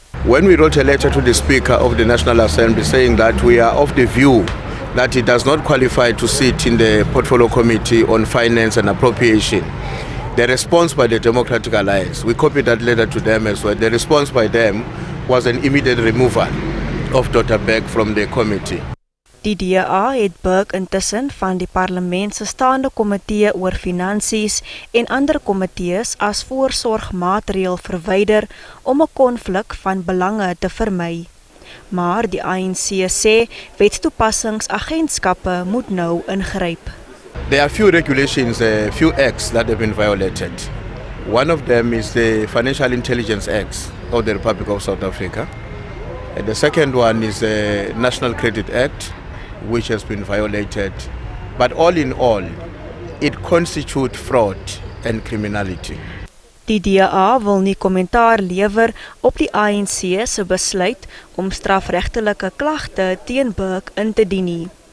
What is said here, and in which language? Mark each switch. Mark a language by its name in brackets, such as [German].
[English] When we wrote a letter to the Speaker of the National Assembly saying that we are of the view that he does not qualify to sit in the Portfolio Committee on Finance and Appropriation, the response by the Democratic Alliance, we copied that letter to them as well, the response by them was an immediate removal of Dr. Beck from the committee. [Afrikaans] Die DA het Burke intussen van die parlement se staande komitee oor finansies en ander komitees as voorsorgmaatreël verwyder om 'n konflik van belange te vermy. Maar die ANC sê wetstoepassingsagentskappe moet nou ingryp. [English] There are few regulations, few acts that have been violated. One of them is the Financial Intelligence Act of the Republic of South Africa. And the second one is the National Credit Act, which has been violated. But all in all, it constitutes fraud and criminality. [Afrikaans] Die DA wil nie kommentaar lewer op die ANC se besluit om strafregtelike klagte teen Burke in te dien nie.